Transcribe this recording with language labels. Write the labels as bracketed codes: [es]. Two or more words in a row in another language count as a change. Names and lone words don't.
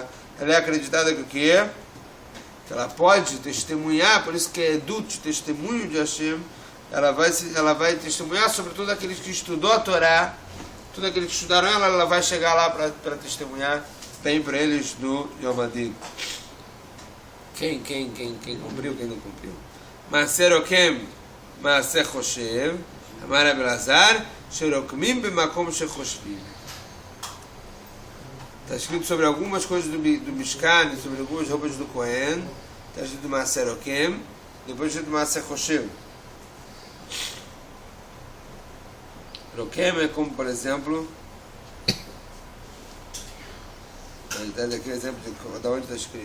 [pt] Ela é acreditada que o quê? Que ela pode testemunhar, por isso que é Edut, testemunho de Hashem. Ela vai testemunhar sobre todos aqueles que estudou a Torá, todos aqueles que estudaram ela vai chegar lá para testemunhar bem para eles no [he] יום הדין. [pt] Quem cumpriu, quem não cumpriu. [he] מעשה רוקם מעשה חושב אמר רבי אלעזר שרוקמים במקום שחושבים. [pt] Está escrito sobre algumas coisas do Mishkan, sobre algumas roupas do Kohen. Está escrito [he] מעשה רוקם, [pt] depois escrito [he] מעשה חושב. [pt] Rokem é como, por exemplo, ele dá aquele exemplo de onde está escrito.